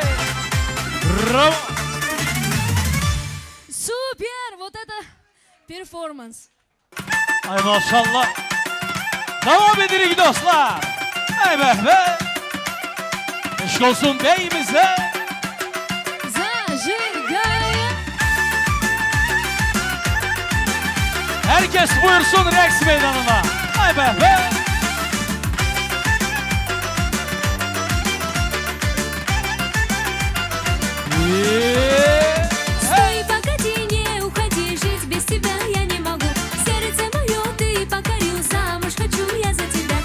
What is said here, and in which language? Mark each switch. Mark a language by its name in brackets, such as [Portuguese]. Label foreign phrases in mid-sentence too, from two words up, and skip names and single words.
[Russian] Браво! Супер! Вот это перформанс. [Turkish] Ay maşallah. Devam edelim dostlar. Ey be be. Eşk olsun beyimize. [Russian] Зажигай! [Turkish] Herkes buyursun Rex meydanına. Ay be be. [Russian] Стой, погоди, не уходи, жить без тебя я не могу. Сердце мое ты покорил, замуж хочу я за тебя.